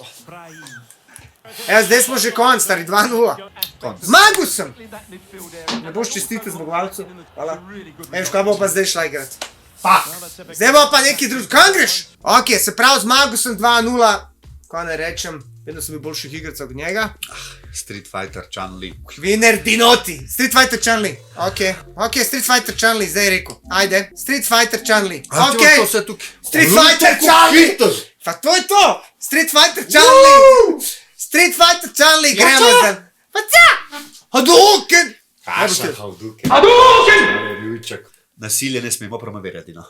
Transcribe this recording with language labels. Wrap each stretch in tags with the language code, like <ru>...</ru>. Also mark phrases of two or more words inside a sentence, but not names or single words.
<sl>Evo, zdaj smo že konc, stari 2-0. Konc. Zmagal sem. Ne boš čestite zmagovalcu? Hvala. Veš, kaj bo pa zdaj šla igrat? Pa! Zdaj bo pa neki drug. Kam greš? Ok, se pravi, zmagal sem 2-0. Kaj ne rečem, vedno sem bil boljših igrcev od njega. Street Fighter, Chun-Li. Winner Dinoti. Street Fighter Chun-Li. Ok, Street Fighter Chun-Li, zdaj je rekel. Ajde, Street Fighter Chun-Li. Ok, To vse tukaj. Street Fighter Chun-Li. Pa to je to. Street Fighter Chun-Li. Street Fighter Chun-Li, gremo zdaj. Pa ca! Hadouken! Hadouken! Nasilje ne smemo promovirati, no.</sl>